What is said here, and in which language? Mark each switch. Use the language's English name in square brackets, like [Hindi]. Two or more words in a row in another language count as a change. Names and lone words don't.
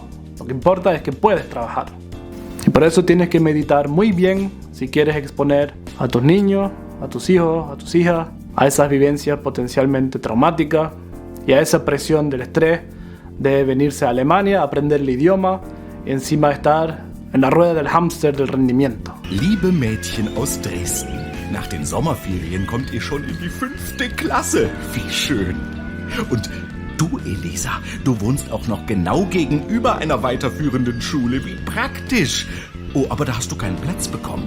[Spanish] Lo que importa es que puedes trabajar. Y por eso tienes que meditar muy bien si quieres exponer a tus niños, a tus hijos, a tus hijas, a esas vivencias potencialmente traumáticas y a esa presión del estrés de venirse a Alemania, aprender el idioma y encima estar en la rueda del hámster del rendimiento. [German] Liebe Mädchen aus Dresden, nach den Sommerferien kommt ihr schon in die 5. Klasse. Wie schön. Und du, Elisa, du wohnst auch noch genau gegenüber einer weiterführenden Schule. Wie praktisch. Oh, aber da hast du keinen Platz bekommen.